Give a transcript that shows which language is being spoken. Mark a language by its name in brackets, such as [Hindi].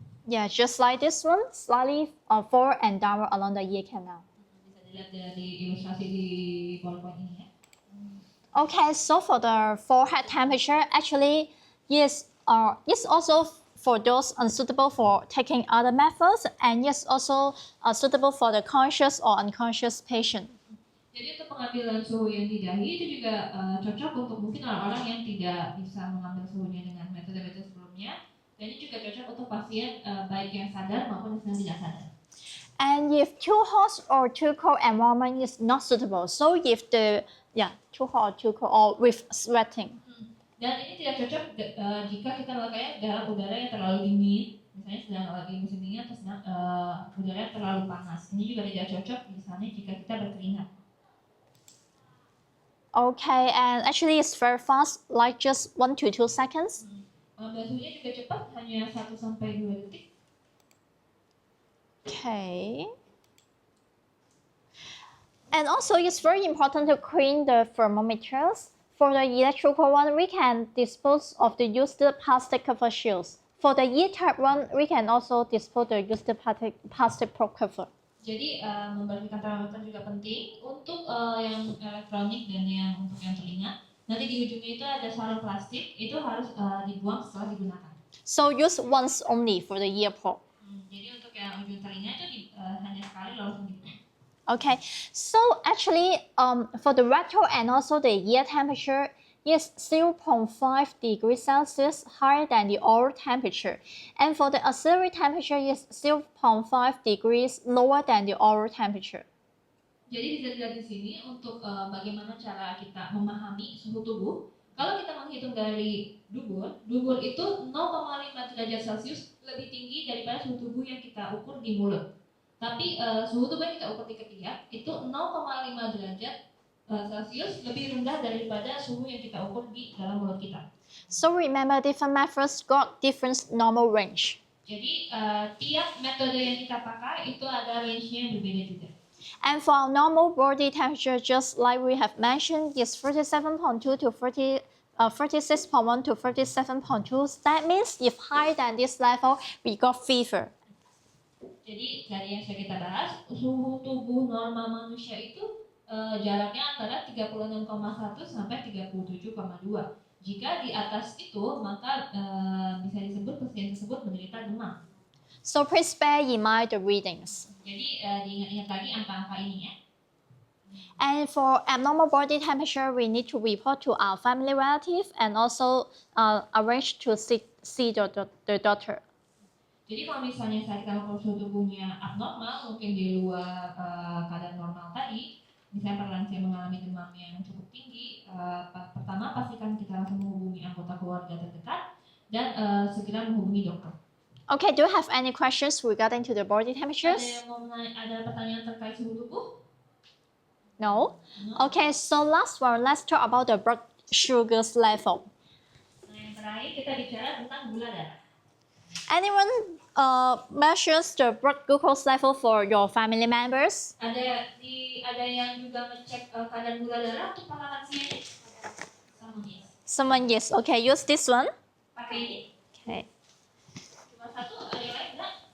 [English] Yeah, just like this one, slightly forward and downward along the ear canal. [Indonesian] Bisa dilihat dari ilustrasi di PowerPoint ini ya. [English] Okay, so for the forehead temperature, actually, yes, also for those unsuitable for taking other methods, and yes, also suitable for the conscious or unconscious patient. [Indonesian] Jadi untuk pengambilan suhu yang di dahi itu juga cocok untuk mungkin orang-orang yang tidak bisa mengambil suhunya dengan metode-metode sebelumnya. Dan ini juga cocok untuk pasien baik yang sadar maupun yang tidak sadar. [English] And if too hot or too cold environment is not suitable, so if too hot or too cold or with sweating. [Indonesian] Dan ini tidak cocok jika kita melakukannya dalam udara yang terlalu dingin, misalnya sedang lagi musim dingin atau sedang udara yang terlalu panas. Ini juga tidak cocok misalnya jika kita berkeringat. [English] Okay, and actually it's very fast, like just 1 to 2 seconds. [Indonesian] Suhunya juga cepat, hanya 1 sampai 2 detik. [English] Okay. And also it's very important to clean the thermometers. For the electrical one, we can dispose of the used plastic cover shields. For the E-type one, we can also dispose the used plastic prop cover. [Indonesian] Jadi membersihkan termometer juga penting untuk yang elektronik dan yang untuk yang telinga. Nanti di ujungnya itu ada sarung plastik, itu harus dibuang setelah digunakan. [English] So use once only for the ear prop. [Indonesian] Jadi untuk yang ujung telinga itu hanya sekali langsung dibuang. [English] Okay, so actually for the rectal and also the ear temperature is 0.5 degrees Celsius higher than the oral temperature. And for the axillary temperature is 0.5 degrees lower than the oral temperature. [Indonesian] Jadi bisa dilihat di sini untuk bagaimana cara kita memahami suhu tubuh. Kalau kita menghitung dari dubur itu 0,5 derajat Celcius lebih tinggi daripada suhu tubuh yang kita ukur di mulut. Tapi suhu tubuh yang kita ukur di ketiak itu 0,5 derajat Celcius lebih rendah daripada suhu yang kita ukur di dalam mulut kita. [English] So remember, different methods got different normal range. [Indonesian] Jadi tiap metode yang kita pakai itu ada range-nya yang berbeda juga. [English] And for our normal body temperature, just like we have mentioned, is 37.2 to 36.1 to 37.2. That means if higher than this level, we got fever. [Indonesian] Jadi dari yang sudah kita bahas, suhu tubuh normal manusia itu jaraknya antara 36,1 sampai 37,2. Jika di atas itu, maka bisa disebut pasien tersebut menderita demam. [English] So please bear in mind the readings. [Indonesian] Jadi diingat-ingat lagi angka-angka ini ya. [English] And for abnormal body temperature, we need to report to our family relative and also arrange to see the doctor. [Indonesian] Jadi kalau misalnya kita ukur suhu tubuhnya abnormal, mungkin di luar keadaan normal tadi, misalnya pada lansia mengalami demam yang cukup tinggi, pertama pastikan kita langsung menghubungi anggota keluarga terdekat dan segera menghubungi dokter. [English] Okay, do you have any questions regarding to the body temperatures? [Indonesian] Ada pertanyaan terkait suhu tubuh? [English] No? Okay, so last one, let's talk about the blood sugars level. [Indonesian] Nah, yang terakhir kita bicara tentang gula darah. [English] Anyone measures the blood glucose level for your family members? [Indonesian] Ada yang juga ngecek kadar gula darah untuk para lansia ini? [English] Someone, yes. Okay, use this one. [Indonesian] Pakai ini. [English] Okay. [Indonesian] Cuma satu, ada yang lain enggak?